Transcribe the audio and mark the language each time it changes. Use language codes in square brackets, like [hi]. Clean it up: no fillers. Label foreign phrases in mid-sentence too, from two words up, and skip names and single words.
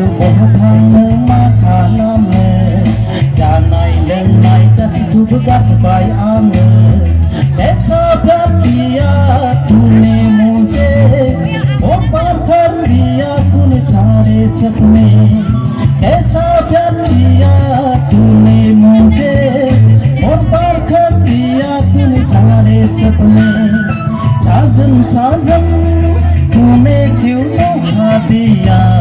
[brx] बहानो मा खालामो जानाय लोंनाय गासैखौबो गारबाय आङो [hi] ऐसा प्यार किया तूने मुझे बर्बाद कर दिया तूने सारे सपने ऐसा प्यार किया तूने मुझे बर्बाद कर दिया तूने सारे सपने साजन साजन तूने क्यों धोखा दिया